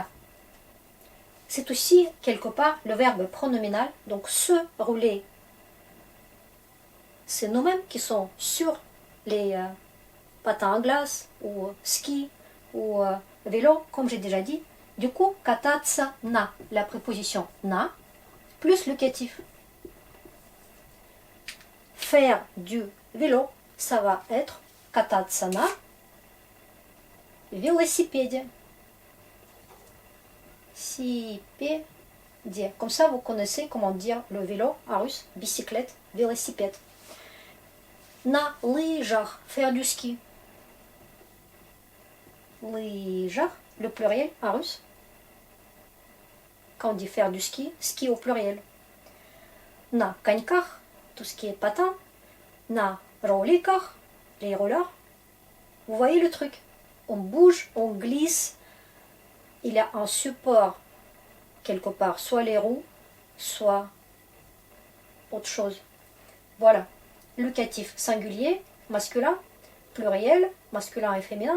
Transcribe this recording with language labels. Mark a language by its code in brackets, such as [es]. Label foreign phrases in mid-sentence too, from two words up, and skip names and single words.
[fr] C'est aussi, quelque part, le verbe pronominal. Donc, se rouler. C'est nous-mêmes qui sommes sur les patins à glace, ou ski, ou vélo, comme j'ai déjà dit. Du coup, [ru] кататься на, [fr] la préposition na, plus le locatif. Faire du vélo, ça va être [ru] кататься на велосипеде. Сипеде. [fr] Comme ça, vous connaissez comment dire le vélo en russe, bicyclette. [ru] велосипед. На лыжах, [fr] faire du ski. Лыжах, le pluriel en russe. Quand on dit faire du ski, ski au pluriel. [ru] На коньках, [fr] tout ce qui est patin. [ru] На роликах, [fr] les rollers. Vous voyez le truc? On bouge, on glisse. Il y a un support quelque part, soit les roues, soit autre chose. Voilà. Locatif singulier, masculin, pluriel, masculin et féminin.